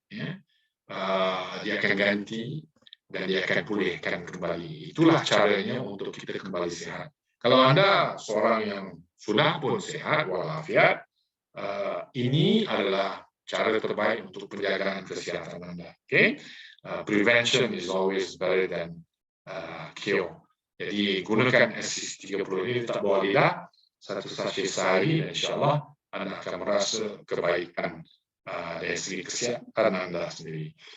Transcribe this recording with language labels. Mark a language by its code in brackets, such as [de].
[ms] Dia akan ganti dan dia akan pulihkan kembali. Itulah caranya untuk kita kembali sehat. Kalau anda seorang yang sudah pun sehat walafiat, ini adalah cara terbaik untuk penjagaan kesehatan anda. [en] Prevention is always better than cure. [ms] Jadi gunakan SCC 30 ini tak bawah lidah, satu sachet sehari, dan insyaAllah anda akan merasa kebaikan dari segi kesehatan anda sendiri.